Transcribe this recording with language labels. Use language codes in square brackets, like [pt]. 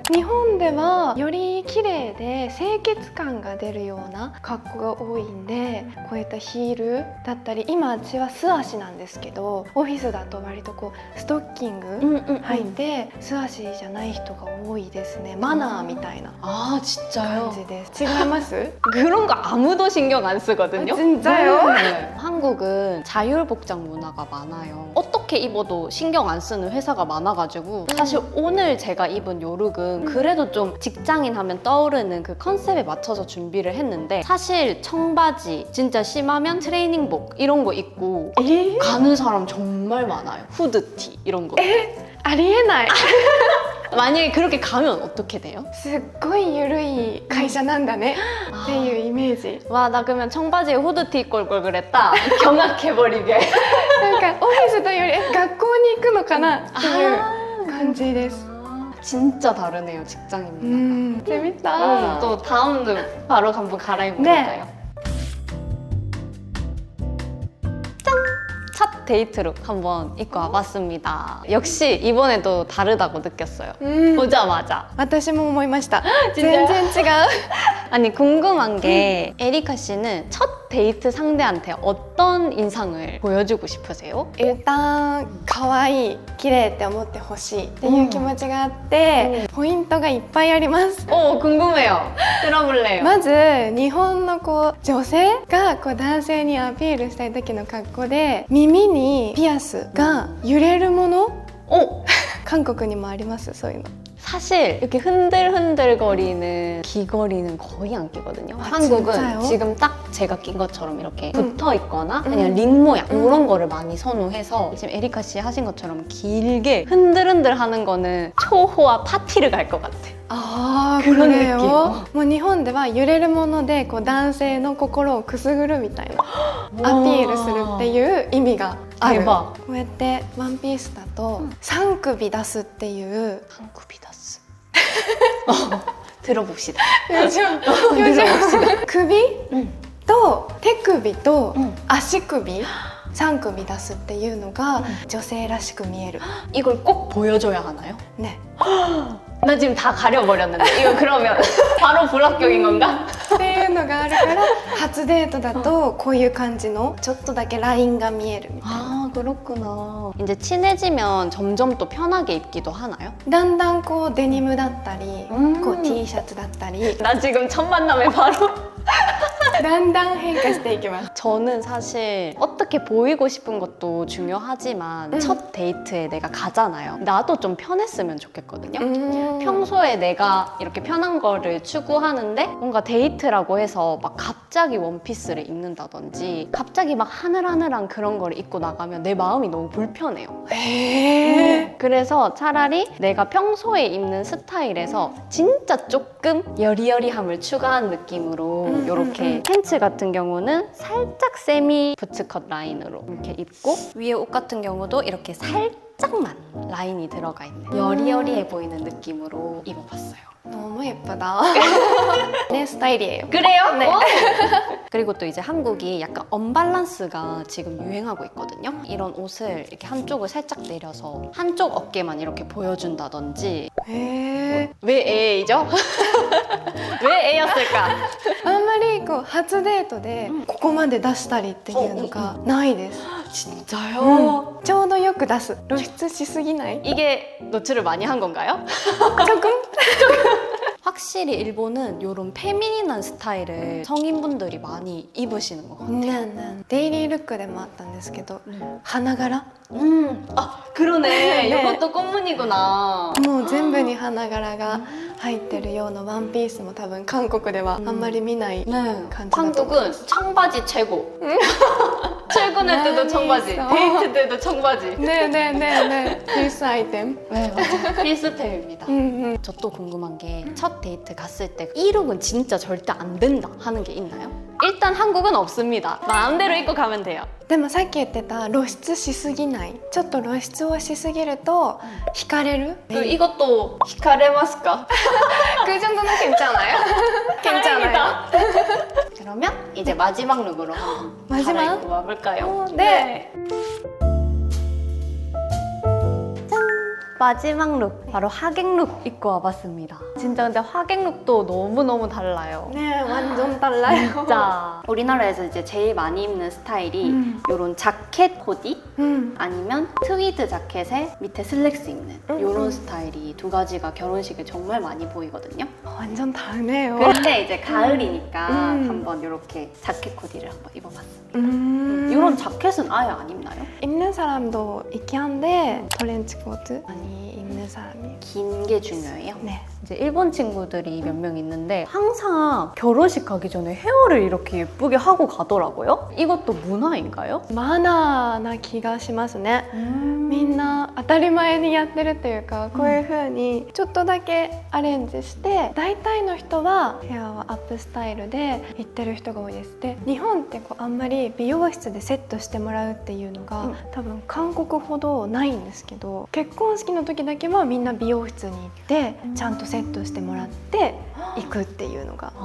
[ja] 日本ではより綺麗で清潔感が出るような格好が多いんで、こういったヒールだったり、今私は素足なんですけど、オフィスだと割とこうストッキング履いて素足じゃない人が多いですね。マナーみたいな [ko] 아 진짜요? [ja] 感じです。違います？ [ko] 그런 거 아무도 신경 안 쓰거든요. 진짜요? 네. 한국은 자율복장 문화가 많아요. 어떻게 입어도 신경 안 쓰는 회사가 많아가지고 사실 오늘 제가 입은 요 룩은 그래도 좀 직장인 하면 떠오르는 그 컨셉에 맞춰서 준비를 했는데 사실 청바지, 진짜 심하면 트레이닝복 이런 거 입고 가는 사람 정말 많아요. 후드티 이런 거. [ja] ありえない。 [ko] 만약에 그렇게 가면 어떻게 돼요? [ja] すっごい緩い会社なんだねっていうイメージ。 [ko] 와, 나 그러면 청바지에 후드티 입고 올 걸 그랬다. 경악해버리게. [ja] なんかオフィスというより学校に行くのかなっていう感じです。 [ko] 진짜 다르네요, 직장인 문화가. 재밌다. 또 다음 룩 바로 한번 갈아입어볼까요? 짠! 첫 데이트룩 한번 입고 와봤습니다. 역시 이번에도 다르다고 느꼈어요. 보자마자. [ja] 私も思いました。 [ko] 진짜요? [ja] 全然違う。 [ko] 아니 궁금한 게 에리카 씨는 첫 데이트 상대한테 어떤 인상을 보여주고 싶으세요? 일단 [ja] 可愛い綺麗って思ってほしいっていう気持ちがあって、ポイントがいっぱいあります。 [ko] 오 궁금해요. 들어볼래요. [ja] まず日本のこう女性がこう男性にアピールしたい時の格好で耳にピアスが揺れるもの、 [ko] 오! [ja] 韓国にもありますそういうの。 [ko] 사실 이렇게 흔들흔들거리는 귀걸이는 거의 안 끼거든요. 아, 한국은 진짜요? 지금 딱 제가 낀 것처럼 이렇게 붙어 있거나 그냥 링 모양 이런 거를 많이 선호해서 지금 에리카 씨 하신 것처럼 길게 흔들흔들 하는 거는 초호화 파티를 갈 것 같아. [ja] ああ、 [ko] 그런 [ja] これを [ko] 느낌. [ja] もう日本では揺れるものでこう男性の心をくすぐるみたいなアピールするっていう意味がある。 [ko] 대박. [ja] こうやってワンピースだと3首出すっていう 한쿠비다스. [ko] 들어봅시다. 요즘 [ja] 首と手首と足首3首出すっていうのが女性らしく見える。 [ko] 이걸 꼭 보여줘야 하나요? [ja] ね。 [ko] 나 지금 다 가려버렸는데 이거 그러면 바로 불합격인 건가? [ja] っていうのがあるから初デートだとこういう感じのちょっとだけラインが見えるみたいな。 [ko] 아 그렇구나. 이제 친해지면 점점 또 편하게 입기도 하나요? [ja] だんだんこうデニムだったり、うんこう T シャツだったり [ko] 나 지금 첫 만남에 바로 [ja] だんだん変化していきます。 [ko] 저는 사실 어떻게 보이고 싶은 것도 중요하지만 첫 데이트에 내가 가잖아요. 나도 좀 편했으면 좋겠거든요. 평소에 내가 이렇게 편한 거를 추구하는데 뭔가 데이트라고 해서 막 갑자기 원피스를 입는다든지 갑자기 막 하늘하늘한 그런 거를 입고 나가면 내 마음이 너무 불편해요. [ja] へー [ko] 그래서 차라리 내가 평소에 입는 스타일에서 진짜 조금 여리여리함을 추가한 느낌으로 이렇게 팬츠 같은 경우는 살짝 세미 부츠컷 라인으로 이렇게 입고 위에 옷 같은 경우도 이렇게 살짝만 라인이 들어가 있는 여리여리해 보이는 느낌으로 입어봤어요. 너무 예쁘다. 내 스타일이에요. 그래요? 네. 그리고 또 이제 한국이 약간 언밸런스가 지금 유행하고 있거든요. 이런 옷을 이렇게 한쪽을 살짝 내려서 한쪽 어깨만 이렇게 보여준다든지. [ja] へー [ko] 왜 A죠? 왜 A였을까? [ja] あんまりこう初デートでここまで出したりっていうのがないです。 [ko] 진짜요? [ja] ちょうどよく出す。露出しすぎない？ [ko] 이게 노출을 많이 한 건가요? 조금? 확실히 일본은 이런 페미닌한 스타일을 성인분들이 많이 입으시는 것 같아요. [ja] デイリールックでもあったんですけど、花柄 [ko] 아 그러네. 네. 이것도 꽃무늬구나. [ja] もう全部に花柄が入ってるようなワンピースも多分韓国ではあんまり見ない [ko] 네. [ja] 感じだと思いま [ko] 한국은 [ja] す。 [ko] 청바지 최고. 출근할 때도 많이 청바지, 있어. 데이트 때도 청바지. ねえねえねえねえ、필수 아이템. 네, 맞아. 필수템입니다. [ja] うんうん。 [ko] 저 또 궁금한 게 첫 데이트 갔을 때 이 룩은 진짜 절대 안 된다 하는 게 있나요? 일단 한국은 없습니다. 마음대로 입고 가면 돼요. [ja] でもさっき言ってた露出しすぎない、ちょっと露出をしすぎると惹かれる [ko] 이것도 [ja] 히카레마스까? [ko] 그 정도는 괜찮아요. 괜찮아요. 그러면 이제 마지막 룩으로 한번 마지막? 갈아입고 와볼까요? 네. 마지막 룩, 바로 하객 룩 입고 와봤습니다. 진짜 근데 하객 룩도 너무너무 달라요. 네, 완전 달라요. 진짜 우리나라에서 이제 제일 많이 입는 스타일이 이런 자켓 코디 아니면 트위드 자켓에 밑에 슬랙스 입는 이런 스타일이 두 가지가 결혼식에 정말 많이 보이거든요. 완전 다르네요. 근데 이제 가을이니까 한번 이렇게 자켓 코디를 한번 입어봤습니다. 이런 자켓은 아예 안 입나요? 입는 사람도 있긴 한데 트렌치 코트 많이 입는 사람이에요. 긴 게 중요해요? 네. 이제 일본 친구들이 몇 명 있는데 항상 결혼식 가기 전에 헤어를 이렇게 예쁘게 하고 가더라고요. 이것도 문화인가요? [ja] マナーな気がしますね。みんな当たり前にやってるっていうか、こういう風にちょっとだけアレンジして、大体の人はヘアはアップスタイルで行ってる人が多いです。で、日本ってこうあんまり美容室でセットしてもらうっていうのが、多分韓国ほどないんですけど、結婚式の時だけはみんな美容室に行ってちゃんとセットしてもらって行くっていうのが。